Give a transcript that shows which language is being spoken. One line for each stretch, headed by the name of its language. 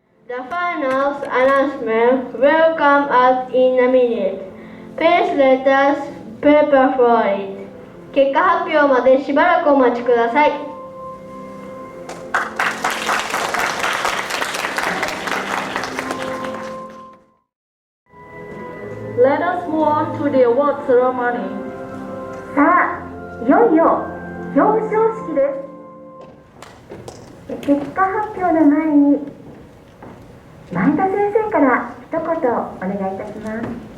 English: The finals announcement will come out in a minute. Please let us prepare for it.
Japanese: 結果発表までしばらくお待ちください。
English: Let us move on to the award ceremony.
Japanese: さあ、いよいよ表彰式です。結果発表の前に前田先生から一言お願いいたします。